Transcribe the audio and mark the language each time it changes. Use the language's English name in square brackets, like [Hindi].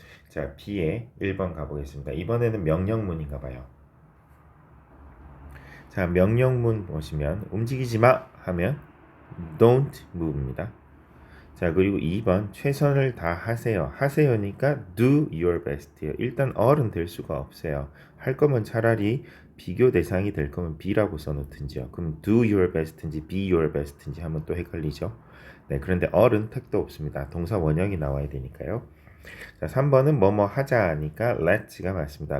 [Korean] 자, B에 1번 가보겠습니다. 이번에는 명령문인가 봐요. 자, 명령문 보시면 움직이지 마 하면 [English] don't move [Korean] 입니다. 자, 그리고 2번 최선을 다하세요. 하세요니까 [English] do your best [Korean] 예요. 일단 어른 될 수가 없어요. 할 거면 차라리 비교 대상이 될 거면 B라고 써놓든지요. 그럼 [English] do your best [Korean] 인지 [English] be your best [Korean] 인지 하면 또 헷갈리죠. 네, 그런데 어른 택도 없습니다. 동사 원형이 나와야 되니까요. 자, 3번은 뭐뭐 하자니까 let's가 맞습니다.